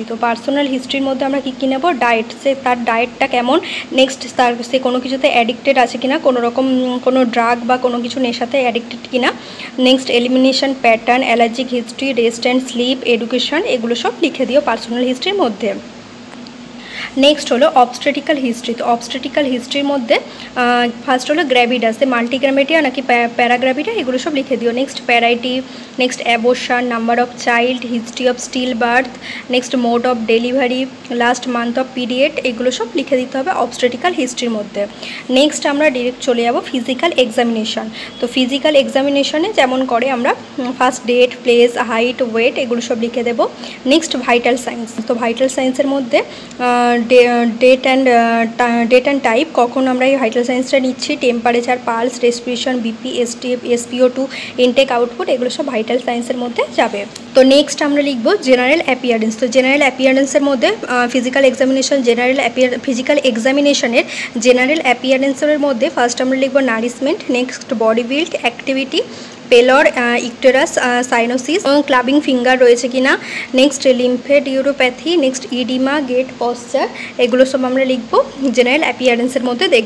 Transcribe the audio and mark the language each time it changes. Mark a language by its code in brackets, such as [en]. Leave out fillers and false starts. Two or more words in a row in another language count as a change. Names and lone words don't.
[bn] তো [en] personal history [bn] মধ্যে আমরা কী কী নেব, ডায়েট, সে তার ডায়েটটা কেমন, নেক্সট তার সে কোনো কিছুতে অ্যাডিক্টেড আছে কিনা, কোনো রকম কোনো ড্রাগ বা কোনো কিছু নেশাতে অ্যাডিক্টেড কিনা, [en] next elimination pattern, allergic history, rest and sleep, education [bn] এগুলো সব লিখে দিও [en] personal history [bn] মধ্যে। নেক্সট হলো [en] obstetrical history. [bn] তো [en] obstetrical history [bn] মধ্যে ফার্স্ট হলো গ্রাভিডাস, মাল্টিগ্রাভিডা নাকি প্যারাগ্রাভিডা এগুলো সব লিখে দিও। [en] next parity, next abortion, number of child, history of still birth, next mode of delivery, last month of period [bn] এগুলো সব লিখে দিতে হবে [en] obstetrical history [bn] মধ্যে। নেক্সট আমরা ডায়রেক্ট চলে যাব [en] physical examination. [bn] তো [en] physical examination [bn] যেমন করে আমরা ফার্স্ট ডেট, প্লেস, হাইট, ওয়েট এগুলো সব লিখে দেব। [en] next vital signs. [bn] তো [en] vital signs [bn] মধ্যে [en] date and time [bn] কখন আমরা এই ভাইটাল সায়েন্সটা নিচ্ছি, [en] temperature, pulse, respiration, BP, SpO2 intake output [bn] এগুলো সব ভাইটাল সায়েন্সের মধ্যে যাবে। তো নেক্সট আমরা লিখব [en] general appearance. [bn] তো [en] general appearance [bn] মধ্যে [en] physical examination, physical examination general appearance [bn] মধ্যে ফার্স্ট আমরা লিখব [en] nourishment, next body build, activity, pallor, icterus, cyanosis, clubbing finger [bn] রয়েছে কিনা, [en] next lymphadenopathy, next edema, gait posture [bn] এগুলো সব আমরা লিখব [en] general appearance [bn] মধ্যে দেখব।